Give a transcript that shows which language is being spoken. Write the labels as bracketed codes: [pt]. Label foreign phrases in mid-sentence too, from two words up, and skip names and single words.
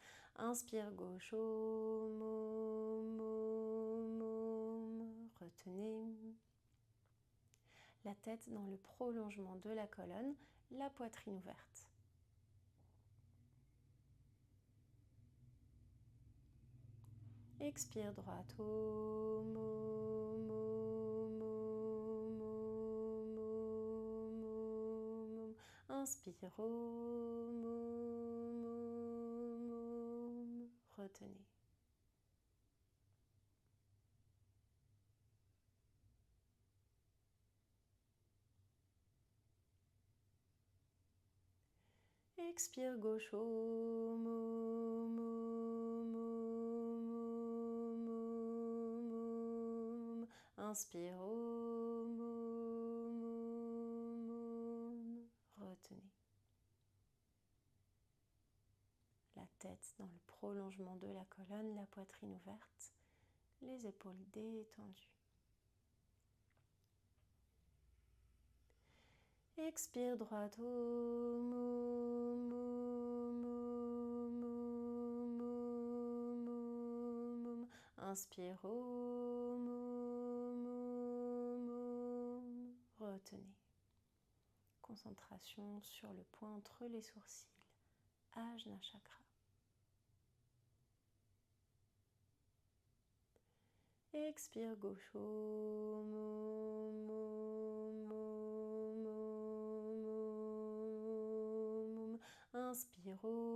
[fr] Inspire gauche, Om, Om, Om, Om. Retenez. La tête dans le prolongement de la colonne, la poitrine ouverte. Expire droite, Om, Om, Om, Om, Om, Om. Inspire, Om, Om, Om, Om. Retenez. Expire gauche, Om, Om, Om, Om, Om, Om. Inspire, Om, Om, Om, Om. Retenez. La tête dans le prolongement de la colonne, la poitrine ouverte, les épaules détendues. Expire droite, Om, Om, Om, Om, Om, Om, Om. Inspire, Om, Om, Om, Om. Retenez. Concentration sur le point entre les sourcils, [sa] Ajna Chakra. [fr] Expire gauche. Inspire.